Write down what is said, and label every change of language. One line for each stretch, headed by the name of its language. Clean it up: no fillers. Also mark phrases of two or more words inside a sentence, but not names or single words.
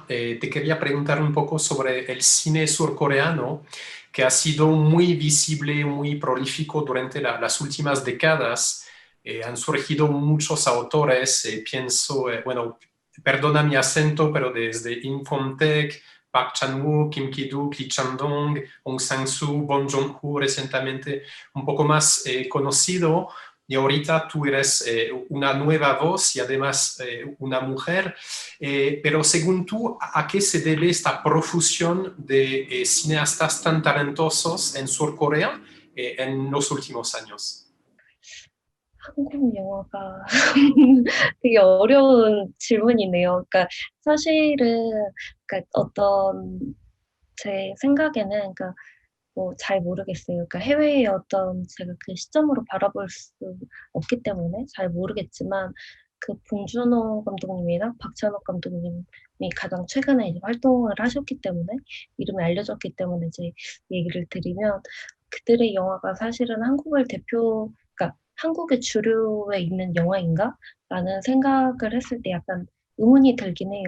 Spanish: Te quería preguntar un poco sobre el cine surcoreano, que ha sido muy visible, muy prolífico durante las últimas décadas. Han surgido muchos autores, pienso, bueno, perdona mi acento, pero desde Im Fong-taek, Park Chan-wook, Kim Ki-duk, Lee Chang-dong, Hong Sang-soo, Bong Joon-ho, recientemente un poco más conocido. Y ahorita tú eres una nueva voz y además una mujer, pero según tú, ¿a qué se debe esta profusión de cineastas tan talentosos en Surcorea en los últimos años?
Korean: 한국 영화가 되게 어려운 질문이네요. 그러니까 사실은 그러니까 어떤 제 생각에는 그러니까 뭐 잘 모르겠어요. 그러니까 해외의 어떤 제가 그 시점으로 바라볼 수 없기 때문에 잘 모르겠지만 그 봉준호 감독님이나 박찬욱 감독님이 가장 최근에 이제 활동을 하셨기 때문에 이름이 알려졌기 때문에 이제 얘기를 드리면 그들의 영화가 사실은 한국을 그러니까 한국의 주류에 있는 영화인가라는 생각을 했을 때 약간 의문이 들긴 해요.